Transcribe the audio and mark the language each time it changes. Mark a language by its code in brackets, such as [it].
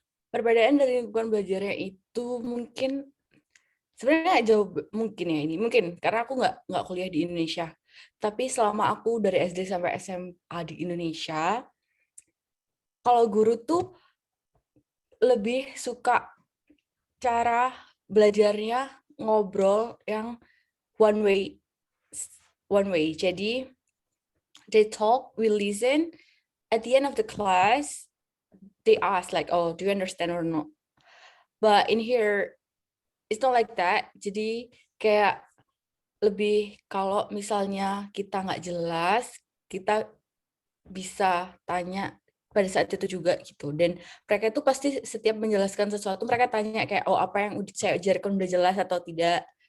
[id] Perbedaan dari lingkungan belajarnya itu mungkin sebenarnya nggak jauh, mungkin ya ini mungkin karena aku nggak kuliah di Indonesia, tapi selama aku dari SD sampai SMA di Indonesia, kalau guru tuh lebih suka cara belajarnya ngobrol yang [en] one way one way. [id] Jadi [en] they talk, we listen. At the end of the class, they ask like, "Oh, do you understand or not?" But in here, it's not like that. [id] Jadi kayak lebih kalau misalnya kita nggak jelas, kita bisa tanya pada saat itu juga gitu. Dan mereka itu pasti setiap menjelaskan sesuatu, mereka tanya kayak, oh apa yang udah saya ajarkan udah jelas atau tidak.